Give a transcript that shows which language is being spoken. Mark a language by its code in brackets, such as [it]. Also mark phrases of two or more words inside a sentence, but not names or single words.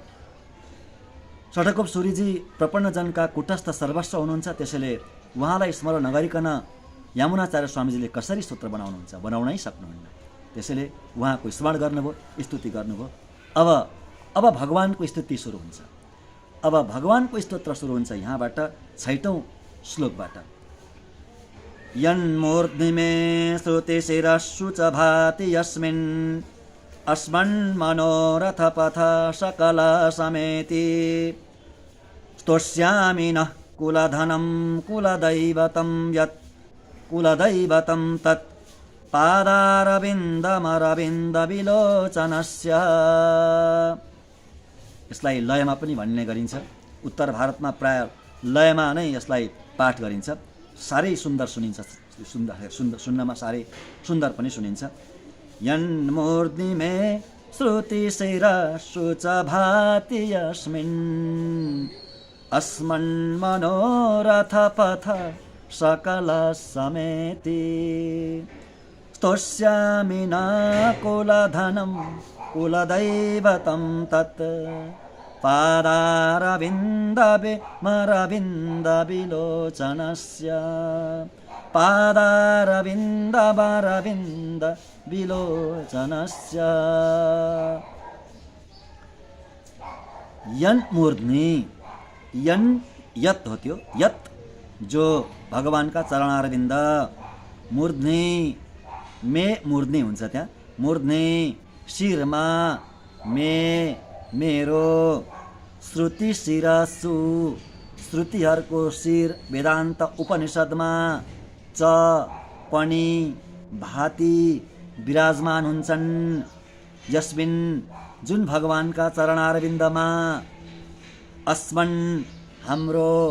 [ne] षठकोप सूरीजी प्रपन्नजनका कुटस्थ सर्वस्व हुनुहुन्छ, त्यसैले उहाँलाई स्मरण नगरिकन यमुनाचार्य स्वामीजीले कसरी स्तोत्र बनाउनुहुन्छ, बनाउनै सक्नुहुन्न। त्यसैले उहाँको स्मरण गर्नुभयो, स्तुति गर्नुभयो। अब भगवानको स्तुति सुरु हुन्छ, अब भगवानको स्तोत्र सुरु हुन्छ यहाँबाट 6औं श्लोकबाट। [sa] यन्मूर्ध्निमे श्रुतिशिरस्सु च भाति यस्मिन् अस्मन्मनोरथ पथ सकल समेति स्तोष्यामि नः कुलधनं कुलदैवतं यत् कुलदैवतं तत् पादारविन्दमरविन्दविलोचनस्य। [ne] यसलाई लयमा पनि भन्ने गरिन्छ, उत्तर भारतमा प्राय लयमा नै यसलाई पाठ गरिन्छ, साह्रै सुन्दर सुनिन्छ, सुन्नमा साह्रै सुन्दर पनि सुनिन्छ। [sa] यन्मूर्ध्निमे श्रुतिशिरस्सु च भाति यस्मिन् अस्मन्मनोरथ पथ सकल समेति स्तोष्यामि न कुलधनं कुलदैवतं तत् पादारविन्दमरविन्दविलोचनस्य। पादारविन्द विलोचनस्य यन मूर्ध्नि यन यत [ne] हो त्यो [sa] यत [ne] जो भगवानका चरणारविन्द [sa] मूर्ध्नि मे मूर्ध्नि [ne] हुन्छ त्यहाँ मूर्ध्नि शिरमा मे मेरो [sa] श्रुति शिरसु [ne] श्रुतिहरूको शिर वेदान्त उपनिषदमा च पनि भाति विराजमान हुन्छन् यस्मिन् जुन भगवानका चरणारविन्दमा अस्मन् हाम्रो